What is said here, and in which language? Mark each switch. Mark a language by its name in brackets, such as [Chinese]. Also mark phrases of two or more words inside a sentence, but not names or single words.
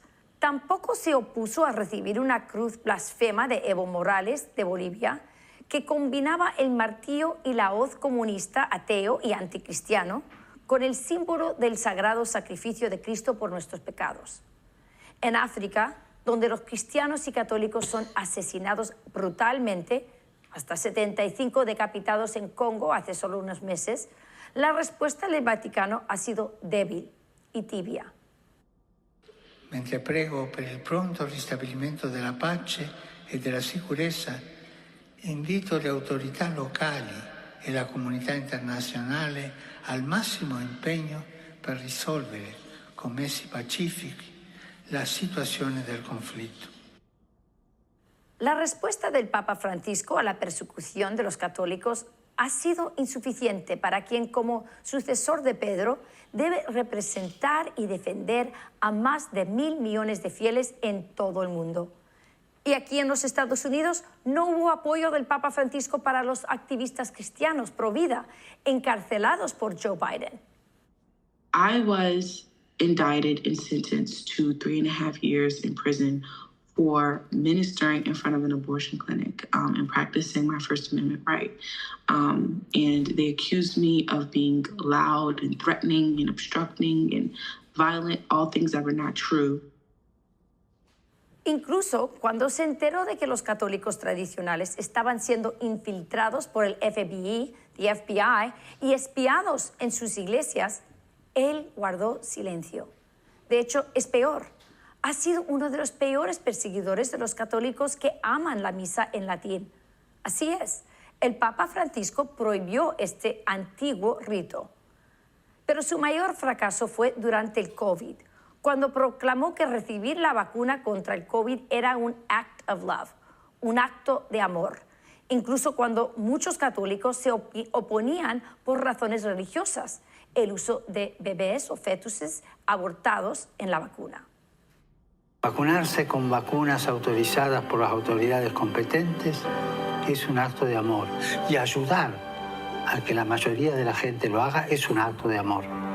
[Spanish] Tampoco se opuso a recibir una cruz blasfema de Evo Morales, de Bolivia, que combinaba el martillo y la hoz comunista, ateo y anticristiano, con el símbolo del sagrado sacrificio de Cristo por nuestros pecados. En África, donde los cristianos y católicos son asesinados brutalmente, hasta 75 decapitados en Congo hace solo unos meses, la respuesta del Vaticano ha sido débil y tibia. [Italian] Mentre prego per il pronto ristabilimento della pace e della sicurezza, invito le autorità locali e la comunità internazionale al massimo impegno per risolvere con mezzi pacifici la situazione del conflitto. [Spanish] La respuesta del Papa Francisco a la persecución de los católicos ha sido insuficiente para quien, como sucesor de Pedro, debe representar y defender a más de 1.000 millones de fieles en todo el mundo. Y aquí en los Estados Unidos no hubo apoyo del Papa Francisco para los activistas cristianos pro vida, encarcelados por Joe Biden. [English] I was indicted and sentenced to 3.5 years in prison for ministering in front of an abortion clinic and practicing my First Amendment right. And they accused me of being loud and threatening and obstructing and violent, all things that were not true. [Spanish] Incluso cuando se enteró de que los católicos tradicionales estaban siendo infiltrados por el FBI y espiados en sus iglesias, él guardó silencio. De hecho, es peor. Ha sido uno de los peores perseguidores de los católicos que aman la misa en latín. Así es, el Papa Francisco prohibió este antiguo rito. Pero su mayor fracaso fue durante el COVID, cuando proclamó que recibir la vacuna contra el COVID era un [English] act of love, [Spanish] un acto de amor, incluso cuando muchos católicos se oponían por razones religiosas, el uso de bebés o fetuses abortados en la vacuna. Vacunarse con vacunas autorizadas por las autoridades competentes es un acto de amor, y ayudar a que la mayoría de la gente lo haga es un acto de amor.